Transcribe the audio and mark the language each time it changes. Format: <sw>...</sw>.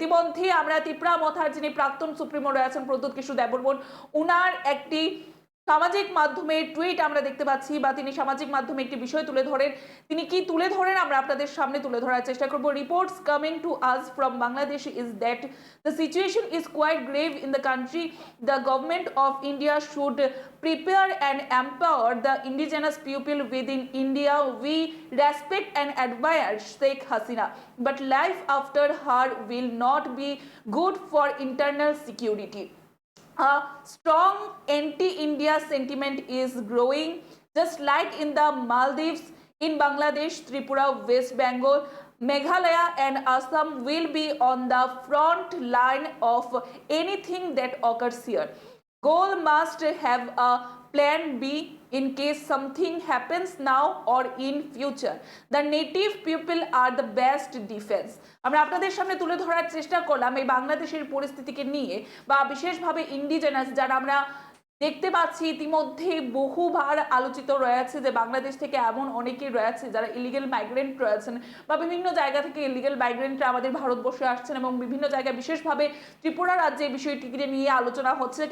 <bn>ইতিমধ্যে আমরা তিপ্রা মথার যিনি প্রাক্তন সুপ্রিমো রয়েছেন প্রদ্যুৎ কিশোর দেববর্মন, উনার একটি সামাজিক মাধ্যমে টুইট আমরা দেখতে পাচ্ছি, বা তিনি সামাজিক মাধ্যমে একটি বিষয় তুলে ধরেন। তিনি কি তুলে ধরেন আমরা আপনাদের সামনে তুলে ধরার চেষ্টা করব।</bn> <en>Reports coming to us from Bangladesh is that the situation is quite grave in the country. The government of India should prepare and empower the indigenous people within India. We respect and admire Sheikh Hasina, but life after her will not be good for internal security. A strong anti-India sentiment is growing, just like in the Maldives, in Bangladesh, Tripura, West Bengal, Meghalaya and Assam will be on the front line of anything that occurs here. Goal must have a plan B in case something happens now or in future. The native people are the best defense.</en> <bn>আমরা আপনাদের সামনে তুলে ধরার চেষ্টা করলাম এই বাংলাদেশের পরিস্থিতিকে নিয়ে, বা বিশেষভাবে ইন্ডিজেনাস যারা আমরা দেখতে পাচ্ছি ইতিমধ্যে বহুবার আলোচিত রয়েছে যে বাংলাদেশ থেকে এমন অনেকেই রয়েছে যারা ইলিগেল মাইগ্রেন্ট রয়েছেন, বা বিভিন্ন জায়গা থেকে ইলিগেল মাইগ্রেন্টরা আমাদের ভারতবর্ষে আসছেন, এবং বিভিন্ন জায়গায় বিশেষভাবে ত্রিপুরা রাজ্যে এই বিষয়টিকে নিয়ে আলোচনা হচ্ছে।</bn>